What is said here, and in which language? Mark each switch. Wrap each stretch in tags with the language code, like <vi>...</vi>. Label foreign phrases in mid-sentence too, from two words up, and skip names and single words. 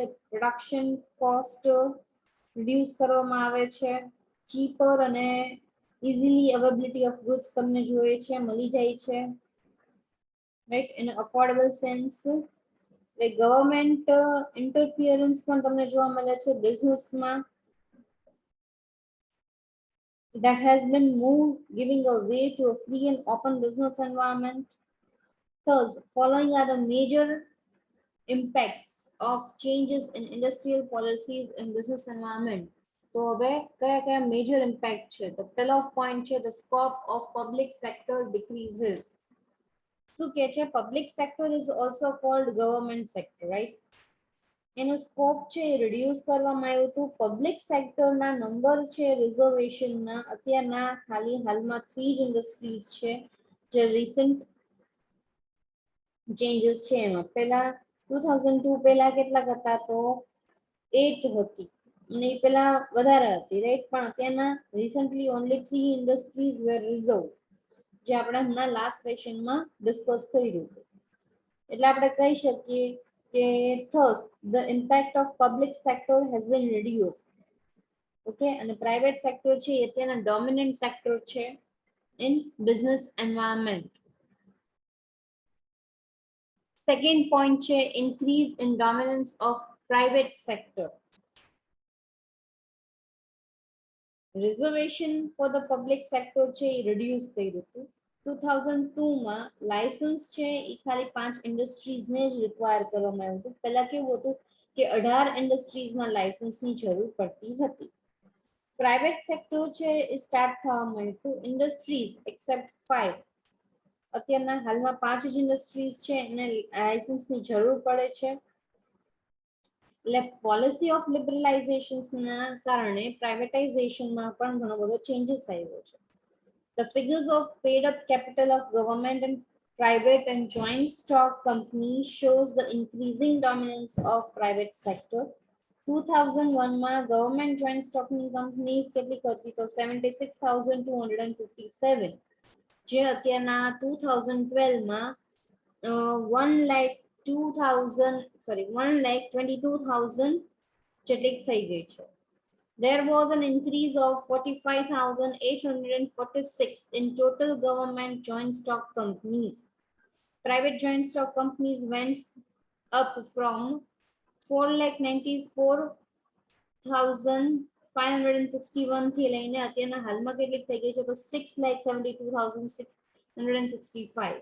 <en>production cost reduce</en> <gu>કરવામાં આવે છે. ચીપર અને</gu> <en>easily availability of goods</en> <gu>તમને જોઈએ છે, મળી જાય છે, રાઈટ,</gu> <en>in affordable sense. government interference</en> <gu>પણ તમને જોવા મળે છે બિઝનેસમાં.</gu> <en>that has been moved, giving a way to a free and open business environment. Thus, following are the major impacts of changes in industrial policies in business environment.</en> <gu>તો હવે કયા કયા</gu> <en>major impact</en> <gu>છે? તો પહેલો પોઈન્ટ છે</gu> <en>the scope of public sector decreases.</en> <gu>શું કે છે?</gu> <en>public sector is also called government sector, right.</en> <gu>એનો સ્કોપ છે એ રિડ્યુસ કરવામાં આવ્યું હતું.</gu> <en>public sector</en> <gu>નંબર છે રિઝર્વેશનના અત્યારના હાલમાં 3 જ ઇન્ડસ્ટ્રીઝ છે જે</gu> <en>recent changes</en> <gu>છે એમાં. પહેલા 2002 પહેલા કેટલા હતા? તો 8 હતી અને પહેલા વધારે હતી, રાઈટ. પણ અત્યારના</gu> <en>recently only 3 industries were reserve,</en> <gu>જે આપણે હમણાં</gu> <en>last session</en> <gu>ડિસ્કસ કર્યું હતું. એટલે આપણે કહી શકીએ કે</gu> <en>thus the impact of public sector has been reduced.</en> <gu>ઓકે, અને</gu> <en>private sector</en> <gu>છે એ અત્યારના</gu> <en>dominant sector</en> <gu>છે</gu> <en>in business environment. Second point છે increase in dominance of private sector. Reservation for the public sector</en> <gu>છે એ</gu> <en>reduce</en> <gu>કર્યું હતું. 2002 માં લાયસન્સ છે એ ખાલી 5 ઇન્ડસ્ટ્રીઝને જ રિક્વાયર કરવામાં આવ્યું હતું. પહેલા કેવું હતું કે 18 ઇન્ડસ્ટ્રીઝમાં લાયસન્સની જરૂર પડતી હતી.</gu> <en>private sector</en> <gu>છે એ સ્ટાર્ટ થવા માંડ્યું હતું.</gu> <en>industries except 5,</en> <gu>અત્યારના હાલમાં 5 જ ઇન્ડસ્ટ્રીઝ છે એને લાયસન્સની જરૂર પડે છે. એટલે</gu> <en>policy of liberalisation</en> <gu>કારણે પ્રાઇવેટાઇઝેશનમાં પણ ઘણો બધો ચેન્જીસ આવ્યો છે.</gu> <en>The figures of paid up capital of government and private and joint stock companies shows the increasing dominance of private sector.</en> <gu>2001 માં</gu> <en>government joint stock companies</en> <gu>કેટલી હતી તો 76,257, જે અત્યારના 2012 માં 1,22,000 જેટલી થઈ ગઈ છે.</gu> <en>There was an increase of 45,846 in total government joint stock companies. Private joint stock companies went up from</en> <gu>4,94,561 થી લઈને અત્યારના હાલમાં કેટલી થઈ ગઈ છે તો 6,72,665.</gu>